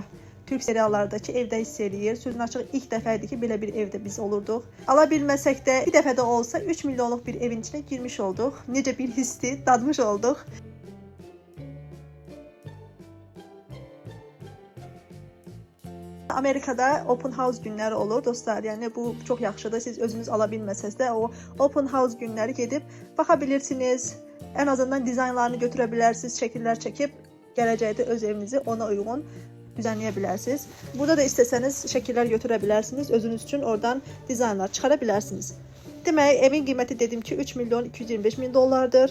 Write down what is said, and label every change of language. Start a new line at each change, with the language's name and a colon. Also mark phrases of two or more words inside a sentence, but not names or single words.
Azerbaijani: Türk seriallardakı evdə hiss eləyir. Sözün açıq ilk dəfə idi ki, belə bir evdə biz olurduq. Ala bilməsək də bir dəfə də olsa 3 milyonluq bir evin içinə girmiş olduq. Necə bir hissi dadmış olduq. Amerikada
English: open house
Azerbaijani: günləri olur dostlar. Yəni bu çox yaxşıdır. Siz özünüz ala bilməsəz də o
English: open house
Azerbaijani: günləri gedib baxa bilirsiniz. Ən azından dizaynlarını götürə bilərsiniz, şəkillər çəkib gələcəkdə öz evinizi ona uyğun düzenləyə bilərsiniz. Burada da istəsəniz şəkillər götürə bilərsiniz. Özünüz üçün oradan dizaynlar çıxara bilərsiniz. Demək, evin qiyməti dedim ki 3 milyon 225 min dollardır.